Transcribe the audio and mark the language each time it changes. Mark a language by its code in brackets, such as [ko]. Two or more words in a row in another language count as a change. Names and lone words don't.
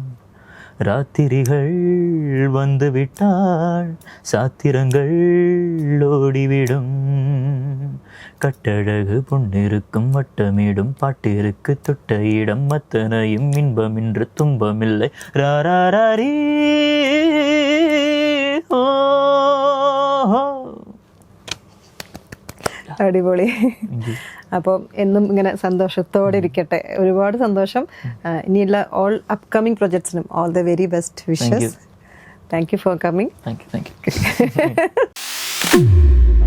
[ta] ராத்திரிகள் வந்துவிட்டால் சாத்திரங்கள் ஓடிவிடும். கட்டழகு பொன்னிருக்கும் வட்டமிடும் பாட்டிற்கு தொட்ட இடம் அத்தனையும் இன்பமின்று துன்பமில்லை. ராராரி [ml] അടിപൊളി. അപ്പോൾ എന്നും ഇങ്ങനെ സന്തോഷത്തോടെ ഇരിക്കട്ടെ. ഒരുപാട് സന്തോഷം. ഇനിയുള്ള [en] all upcoming projects all the very best wishes. Thank you for coming. Thank you.